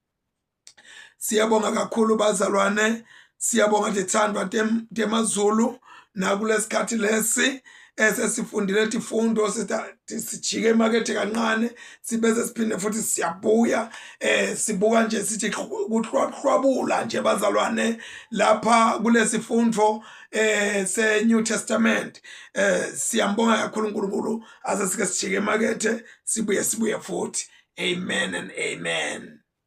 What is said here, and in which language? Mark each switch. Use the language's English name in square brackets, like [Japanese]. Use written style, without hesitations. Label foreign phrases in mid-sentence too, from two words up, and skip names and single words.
[Swati] Siyabonga kakhulu bazalwane, siyabonga lithandwa temazulu nakulesikhathi lesi esesifundile tifundo sijike emakethe kancane sibese siphinde futhi siyabuya sibuka nje sithi kuhlwabula nje bazalwane lapha kulesifundo se-New Testament. Siyambonga kakhulu uNkulunkulu ase sike sijike emakethe sibuye futhi, [English] amen and amen.